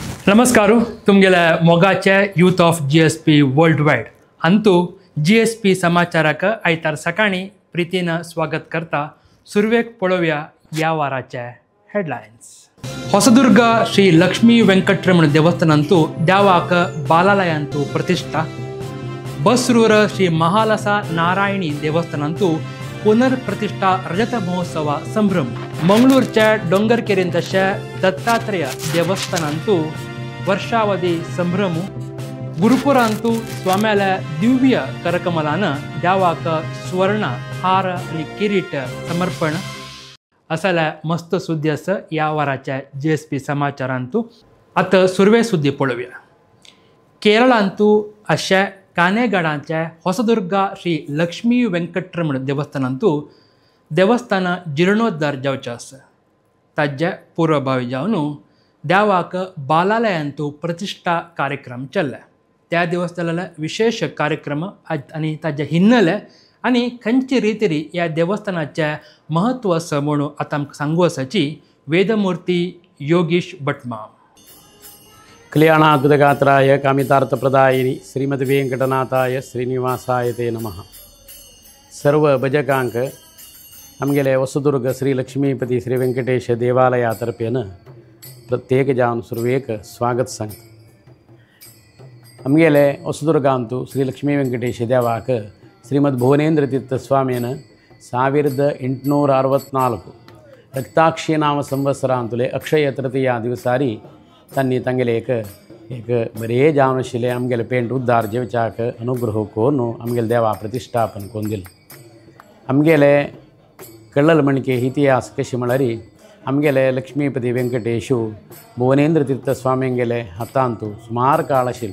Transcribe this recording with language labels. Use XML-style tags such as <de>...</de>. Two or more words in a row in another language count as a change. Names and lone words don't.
<kok>नमस्कार तुमगेल्या मोगाचे</kok> <en>Youth of GSP World Wide</en> <kok>अंतू GSP समाचाराक आयतार सकाळी प्रीतीनं स्वागत करता सुरवेक पळोवया या वाराचे हेडलायन्स. ಹೊಸದುರ್ಗ ಶ್ರೀ ಲಕ್ಷ್ಮೀ ವೆಂಕಟರಮಣ ದೇವಸ್ಥಾನಂತೂ ದ್ಯಾವಾಕ ಬಾಲಾಲಯಂತೂ ಪ್ರತಿಷ್ಠಾ. ಬಸ್ರೂರ ಶ್ರೀ ಮಹಾಲಸ ನಾರಾಯणी देवस्थानंतू पुनर्प्रतिष्ठा रजत महोत्सव संभ्रम. मंगळूरच्या डोंगरकेरेंतशा दत्तात्रेय देवस्थानंतू वर्षावधी संभ्रम. गुरुपुरांतू स्वाम्याला दिव्य करकमलानं द्यावाक स्वर्ण हार आणि किरीट समर्पण असल्या मस्त सुद्दी असं या वाराच्या GSP समाचारांतू. आता सुरवे सुद्दी पळोवया. केरळांतू अशा कानेगडांच्या ಹೊಸದುರ್ಗ ಶ್ರೀ ಲಕ್ಷ್ಮೀ ವೆಂಕಟರಮಣ ದೇವಸ್ಥಾನಂತೂ ದೇವಸ್ಥಾನ जीर्णोद्धार जावचें आसा. ताजे पूर्वभावी जावन देवाक बालालयांतू प्रतिष्ठा कार्यक्रम चल्ला. त्या देवस्थानाला विशेष कार्यक्रम आणि ताजे हिन्नले आणि खंयचे रितीरी या देवस्थानाचे महत्व आसा म्हणून आतां आमकां सांगू आसाची वेदमूर्ती योगीश भटमा.</kok> <sa>कल्याणाद्भुतगात्राय कामितार्थप्रदायिनी श्रीमद् वेंकटनाथाय श्रीनिवासाय ते नमः.</sa> <kok>सर्व भजकांक आमगेले ಹೊಸದುರ್ಗ श्री लक्ष्मीपती श्री वेंकटेश देवालयातर्फेन प्रत्येक जावन सुरवेक स्वागत सांगता. आमगेले ಹೊಸದುರ್ಗಾंतू श्री लक्ष्मी वेंकटेश देवाक श्रीमद् भुवनेंद्र तीर्थ स्वामीन 1864 रक्ताक्षी नाम संवत्सरांतुले अक्षय तृतीया दिवसारी तन्नी तंगेले एक बरे जावन आशिल्ले आमगेले पेंट उद्धार जेवच्याक अनुग्रह कोरून आमगेले देवा प्रतिष्ठापन कोरून दिलें. आमगेले कळल म्हणके इतिहास कशें म्हळ्यार आमगेले लक्ष्मीपती वेंकटेशू भुवनेंद्र तीर्थ स्वामींगेले हातांतू सुमार काळ आशिल्लो.</kok>